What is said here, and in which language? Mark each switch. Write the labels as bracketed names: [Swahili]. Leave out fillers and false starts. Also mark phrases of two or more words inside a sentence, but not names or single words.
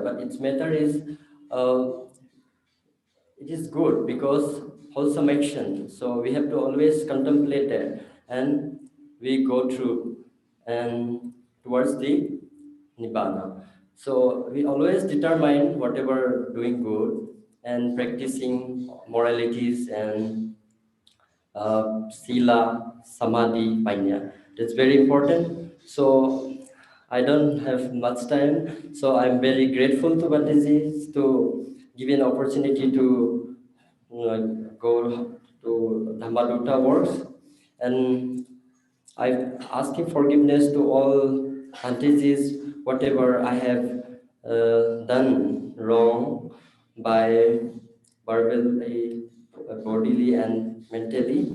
[English] But its matter is it is good because wholesome action. So we have to always contemplate that, and we go through and towards the nibbana. So we always determine whatever doing good and practicing moralities and [Pali] sila, samadhi, panya. [English] That's very important. So I don't have much time, so I'm very grateful to Bandeji to give an opportunity to go to Dhammadutta works, and I'm asking forgiveness to all aunties, whatever I have done wrong by verbally, bodily, and mentally.